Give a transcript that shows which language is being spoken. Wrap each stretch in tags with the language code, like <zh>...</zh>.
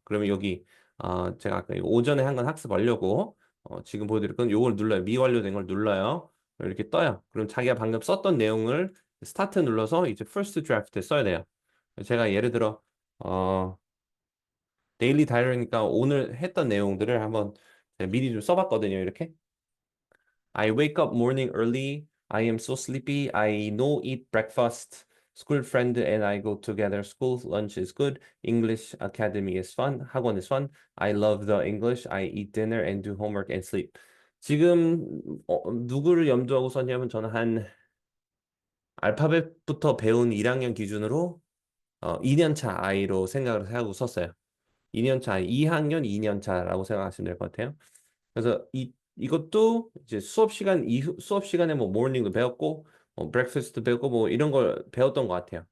<ko>그러면 여기 제가 아까 이거 오전에 한 건 학습하려고 지금 보여드릴 건 요걸 눌러요. 미완료된 걸 눌러요. 이렇게 떠요. 그럼 자기가 방금 썼던 내용을 스타트 눌러서 이제 first draft 써야 돼요. 제가 예를 들어 어 데일리 다이어리니까 오늘 했던 내용들을 한번 제가 미리 좀 써봤거든요.</ko> <en>이렇게 I wake up morning early. I am so sleepy. I no eat breakfast. School friend and I go together. School lunch is good. English academy is fun. 학원 is fun. I love the English. I eat dinner and do homework and sleep.</en> <ko>지금 누구를 염두하고 썼냐면 저는 한 알파벳부터 배운 1학년 기준으로 2년 차 아이로 생각을 하고 썼어요. 2년 차, 2학년 2년 차라고 생각하시면 될 것 같아요. 그래서 이것도 이제 수업 시간에 뭐 모닝도 배웠고, 브렉퍼스트도 배웠고, 뭐 이런 걸 배웠던 것 같아요.</ko>